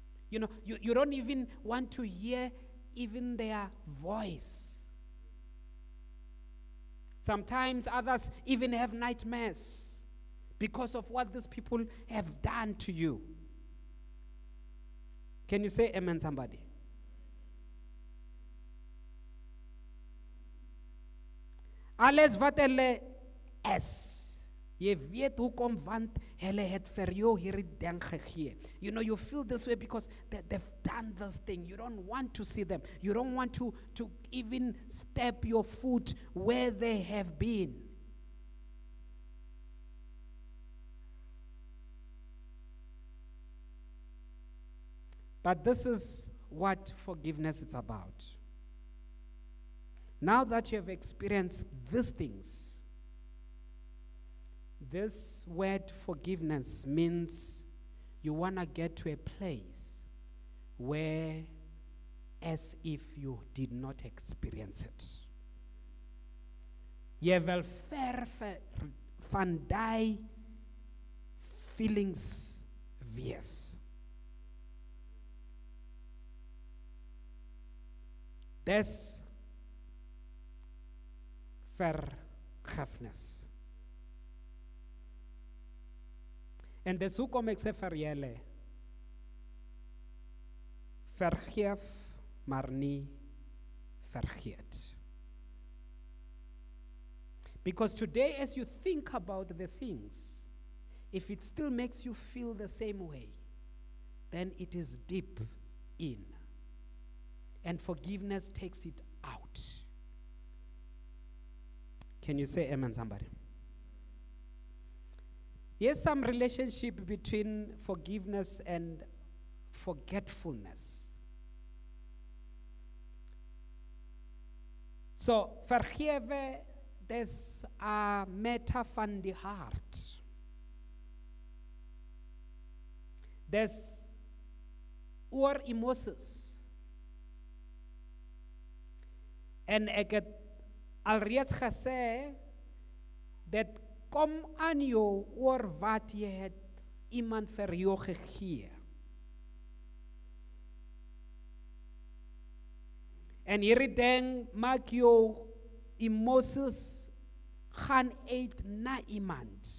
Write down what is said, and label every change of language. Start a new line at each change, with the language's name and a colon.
English: You know, you don't even want to hear even their voice. Sometimes others even have nightmares because of what these people have done to you. Can you say amen, somebody?
Afrikaans: Alles wat hulle is, jy weet hoekom, want hulle het vir jou hierdie ding gegee.
English: You know, you feel this way because they've done this thing. You don't want to see them. You don't want to even step your foot where they have been. But this is what forgiveness is about. Now that you have experienced these things, this word forgiveness means you want to get to a place where as if you did not experience it.
Afrikaans: Jy wil ver van die feelings wees. Dis vergifnis. En dis hoekom ek sê vir julle, vergeef, maar nie vergeet.
English: Because today, as you think about the things, if it still makes you feel the same way, then it is deep in. And forgiveness takes it out. Can you say amen, somebody? Yes, some relationship between forgiveness and forgetfulness.
Afrikaans: So, vergewe, dis 'n matter van die hart. Dis oor emosies. En ek het alreeds gesê, dat kom aan jou oor wat jy het iemand vir jou gegee. En hierdie ding maak jou emosies gaan uit na iemand.